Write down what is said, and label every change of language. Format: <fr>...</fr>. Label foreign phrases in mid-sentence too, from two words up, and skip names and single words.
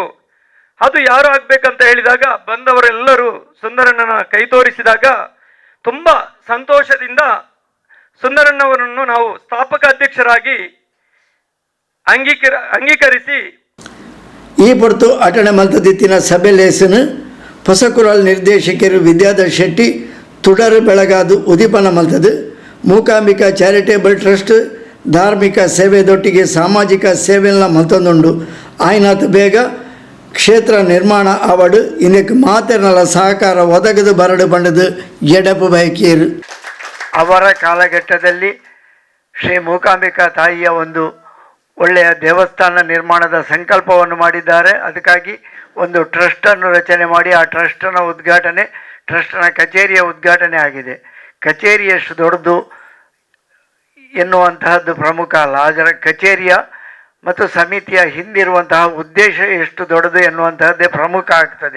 <kn>ಅದು ಯಾರು ಆಗ್ಬೇಕಂತ ಹೇಳಿದಾಗ ಬಂದವರೆಲ್ಲರೂ ಸುಂದರಣ್ಣನ ಕೈ ತೋರಿಸಿದಾಗ ತುಂಬ ಸಂತೋಷದಿಂದ ಸುಂದರಣ್ಣವರನ್ನು ನಾವು ಸ್ಥಾಪಕ ಅಧ್ಯಕ್ಷರಾಗಿ ಅಂಗೀಕರಿಸಿ</kn> <tcy>ಈ ಹೊರತು ಅಟಣೆ ಮಲ್ತದಿತ್ತಿನ ಸಭೆ ಲೇಸನು ಹೊಸಕುರಲ್ ನಿರ್ದೇಶಕರು ವಿದ್ಯಾಧರ್ ಶೆಟ್ಟಿ ತುಡರು ಬೆಳಗಾದು ಉದಿಪನ ಮಲ್ತದು. ಮೂಕಾಂಬಿಕಾ ಚಾರಿಟೇಬಲ್ ಟ್ರಸ್ಟ್ ಧಾರ್ಮಿಕ ಸೇವೆದೊಟ್ಟಿಗೆ ಸಾಮಾಜಿಕ ಸೇವೆಲ್ಲ ಮಲ್ತೊಂದುಂಡು. ಆಯ್ನಾತ್ ಬೇಗ ಕ್ಷೇತ್ರ ನಿರ್ಮಾಣ ಆವಡು ಇನ್ನಕ್ಕೆ ಮಾತೆರ್ನಲ ಸಹಕಾರ ಒದಗದು ಬರಡು ಬಂಡದು ಎಡಪು ಬಯಕೀರು.</tcy> <kn>ಅವರ ಕಾಲಘಟ್ಟದಲ್ಲಿ ಶ್ರೀ ಮೂಕಾಂಬಿಕಾ ತಾಯಿಯ ಒಂದು ಒಳ್ಳೆಯ ದೇವಸ್ಥಾನ ನಿರ್ಮಾಣದ ಸಂಕಲ್ಪವನ್ನು ಮಾಡಿದ್ದಾರೆ. ಅದಕ್ಕಾಗಿ ಒಂದು ಟ್ರಸ್ಟನ್ನು ರಚನೆ ಮಾಡಿ ಆ ಟ್ರಸ್ಟನ ಉದ್ಘಾಟನೆ, ಟ್ರಸ್ಟನ ಕಚೇರಿಯ ಉದ್ಘಾಟನೆ ಆಗಿದೆ. ಕಚೇರಿ ಎಷ್ಟು ದೊಡ್ಡದು ಎನ್ನುವಂತಹದ್ದು ಪ್ರಮುಖ ಅಲ್ಲ, ಅದರ ಕಚೇರಿಯ ಮತ್ತು ಸಮಿತಿಯ ಹಿಂದಿರುವಂತಹ ಉದ್ದೇಶ ಎಷ್ಟು ದೊಡ್ಡದು ಎನ್ನುವಂತಹದ್ದೇ ಪ್ರಮುಖ ಆಗ್ತದೆ.</kn>